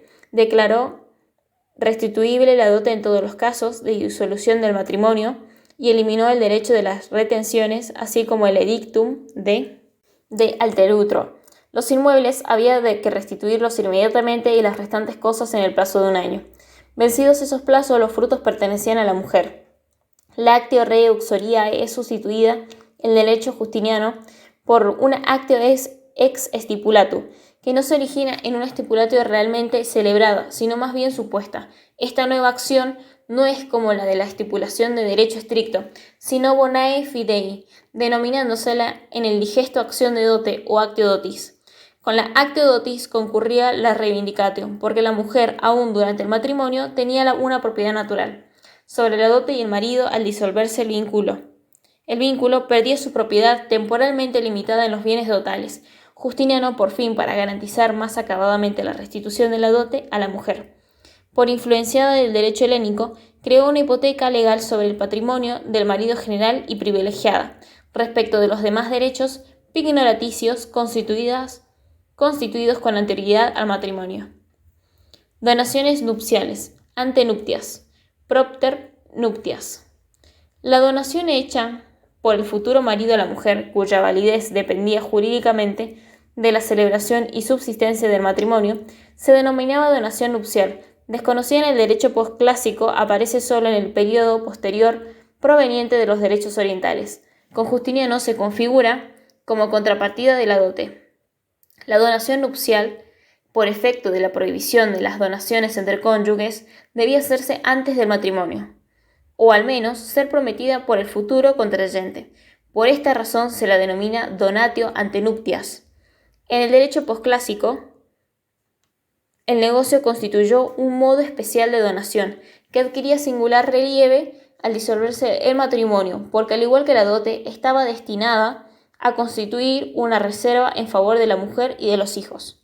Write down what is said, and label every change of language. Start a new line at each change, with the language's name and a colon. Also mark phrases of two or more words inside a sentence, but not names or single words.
Spanish: Declaró restituible la dote en todos los casos de disolución del matrimonio y eliminó el derecho de las retenciones, así como el
Latin: edictum de Alterutro.
Spanish: Los inmuebles había de que restituirlos inmediatamente y las restantes cosas en el plazo de 1 año. Vencidos esos plazos, los frutos pertenecían a la mujer. La
Latin: actio rei uxoriae
Spanish: es sustituida en el derecho justiniano por una
Latin: actio ex stipulatu,
Spanish: que no se origina en una stipulatio realmente celebrada, sino más bien supuesta. Esta nueva acción no es como la de la estipulación de derecho estricto, sino
Latin: bonae fidei,
Spanish: denominándosela en el digesto acción de dote o
Latin: actio dotis.
Spanish: Con la
Latin: actio dotis
Spanish: concurría la reivindicatio, porque la mujer, aún durante el matrimonio, tenía una propiedad natural sobre la dote y el marido al disolverse el vínculo. El vínculo perdía su propiedad temporalmente limitada en los bienes dotales. Justiniano, por fin, para garantizar más acabadamente la restitución de la dote a la mujer, por influenciada del derecho helénico, creó una hipoteca legal sobre el patrimonio del marido general y privilegiada, respecto de los demás derechos pignoraticios constituidos con anterioridad al matrimonio. Donaciones nupciales,
Latin: antenuptias, propter nuptias.
Spanish: La donación hecha por el futuro marido a la mujer, cuya validez dependía jurídicamente de la celebración y subsistencia del matrimonio, se denominaba donación nupcial. desconocida en el derecho posclásico, aparece solo en el período posterior proveniente de los derechos orientales. Con Justiniano se configura como contrapartida de la dote. La donación nupcial, por efecto de la prohibición de las donaciones entre cónyuges, debía hacerse antes del matrimonio, o al menos ser prometida por el futuro contrayente. Por esta razón se la denomina
Latin: donatio ante nuptias.
Spanish: En el derecho posclásico, el negocio constituyó un modo especial de donación que adquiría singular relieve al disolverse el matrimonio, porque al igual que la dote, estaba destinada a constituir una reserva en favor de la mujer y de los hijos.